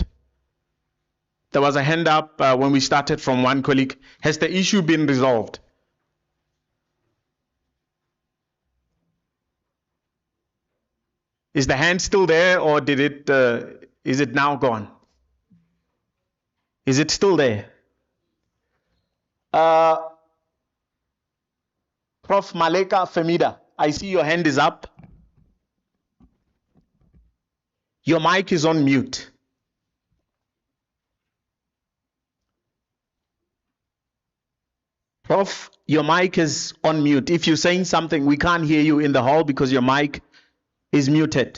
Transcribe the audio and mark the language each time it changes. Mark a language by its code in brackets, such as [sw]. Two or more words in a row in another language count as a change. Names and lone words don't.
[en] There was a hand up when we started from one colleague. Has the issue been resolved? Is the hand still there, or is it now gone? Is it still there? Prof. Maleka Femida, I see your hand is up. Your mic is on mute. Prof, your mic is on mute. If you're saying something, we can't hear you in the hall because your mic is muted.